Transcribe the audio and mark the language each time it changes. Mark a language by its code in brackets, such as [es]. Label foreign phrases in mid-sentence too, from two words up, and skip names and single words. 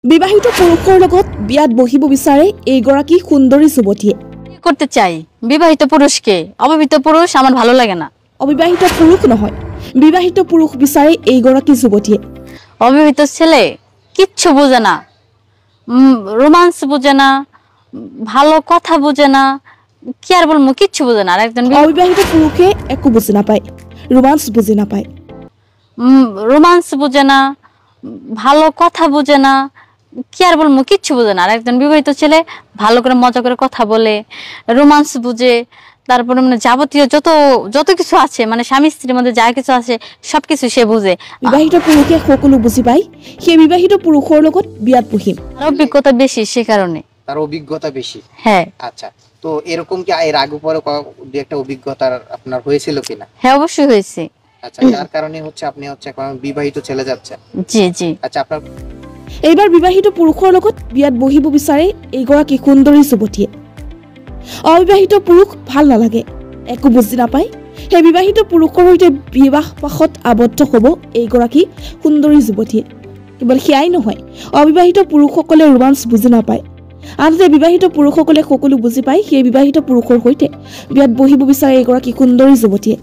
[as] বিবাহিত পুৰুষৰ লগত বিয়াত বহিব বিচাৰে এইগৰাকী সুন্দৰী যুৱতীয়ে। [bn] করতে চাই বিবাহিত পুরুষকে, অবিবাহিত পুরুষ আমার ভালো লাগে না। [as] অবিবাহিত পুৰুষ নহয়, বিবাহিত পুৰুষ বিচাৰে এইগৰাকী যুৱতীয়ে। [bn] অবিবাহিত ছেলে কিচ্ছু বোঝে না, রোমান্স বোঝে না, ভালো কথা বোঝে না, কি আর বলবো, কিচ্ছু বোঝে না। আর একজন [as] অবিবাহিত পুৰুষে একো বুজি নাপায়, ৰোমান্স বুজি নাপায়, [bn] রোমান্স বোঝে না, ভালো কথা বোঝে না, কি আর বলবো, কিচ্ছু বোঝে না। আর একজন বিবাহিত ছেলে ভালো করে মজা করে কথা বলে, রোমান্স বুঝে, তারপরে মানে যাবতীয় যত যত কিছু আছে, মানে স্বামী স্ত্রীর মধ্যে যা কিছু আছে সবকিছু সে বুঝে। [as] বিবাহিত পুৰুষে সকলো বুজি পায়, সেই বিবাহিত পুৰুষৰ লগত বিয়াত বহিম। [bn] তার অভিজ্ঞতা বেশি, সে কারণে। তার অভিজ্ঞতা বেশি। হ্যাঁ। আচ্ছা, তো এরকম কি এর আগে পরে দুই একটা অভিজ্ঞতা আপনার হয়েছিল কিনা? হ্যাঁ, অবশ্যই হয়েছে। আচ্ছা, যার কারণে হচ্ছে আপনি হচ্ছে এখন বিবাহিত ছেলে যাচ্ছেন। জি জি। আচ্ছা, আপনার [as] এইবাৰ বিবাহিত পুৰুষৰ লগত বিয়াত বহিব বিচাৰে এইগৰাকী সুন্দৰী যুৱতীয়ে। অবিবাহিত পুৰুষ ভাল নালাগে, একো বুজি নাপায়, সেই বিবাহিত পুৰুষৰ সৈতে বিবাহ পাশত আবদ্ধ হ'ব এইগৰাকী সুন্দৰী যুৱতীয়ে। কেৱল সেয়াই নহয়, অবিবাহিত পুৰুষসকলে ৰোমান্স বুজি নাপায়, আনহাতে বিবাহিত পুৰুষসকলে সকলো বুজি পায়, সেই বিবাহিত পুৰুষৰ সৈতে বিয়াত বহিব বিচাৰে এইগৰাকী সুন্দৰী যুৱতীয়ে।